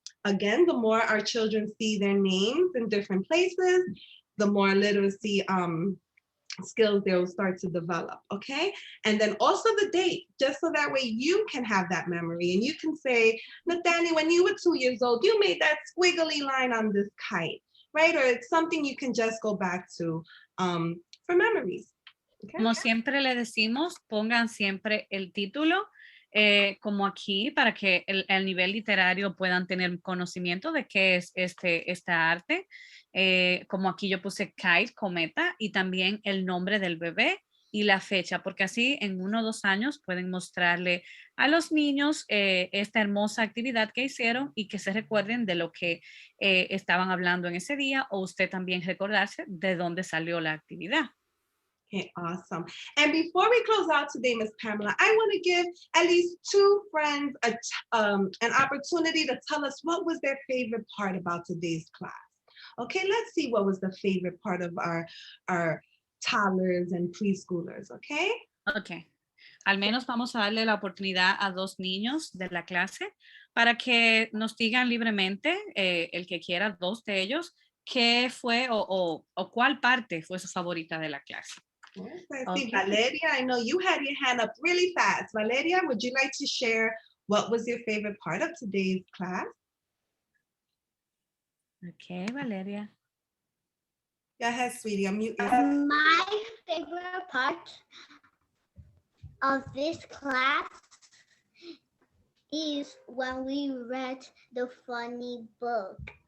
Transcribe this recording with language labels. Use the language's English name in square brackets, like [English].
[English] Again, the more our children see their names in different places, the more literacy skills they'll start to develop, okay? And then also the date, just so that way you can have that memory and you can say, Nathaniel, when you were 2 years old, you made that squiggly line on this kite, right? Or it's something you can just go back to for memories. Okay? [Spanish] Como siempre le decimos, pongan siempre el título como aquí para que el nivel literario puedan tener conocimiento de qué es esta arte. Como aquí yo puse kite, cometa, y también el nombre del bebé y la fecha, porque así en 1 o 2 años pueden mostrarle a los niños esta hermosa actividad que hicieron y que se recuerden de lo que estaban hablando en ese día, o usted también recordarse de dónde salió la actividad. [English] Okay, awesome. And before we close out today, Miss Pamela, I want to give at least 2 friends an opportunity to tell us what was their favorite part about today's class. Okay, let's see what was the favorite part of our toddlers and preschoolers, okay? Ok. [Spanish] Al menos vamos a darle la oportunidad a 2 niños de la clase para que nos digan libremente, el que quiera, 2 de ellos, qué fue o cuál parte fue su favorita de la clase. [English] I see Valeria, I know you had your hand up really fast. Valeria, would you like to share what was your favorite part of today's class? Ok, Valeria. Go ahead, sweetie. My favorite part of this class is when we read the funny book.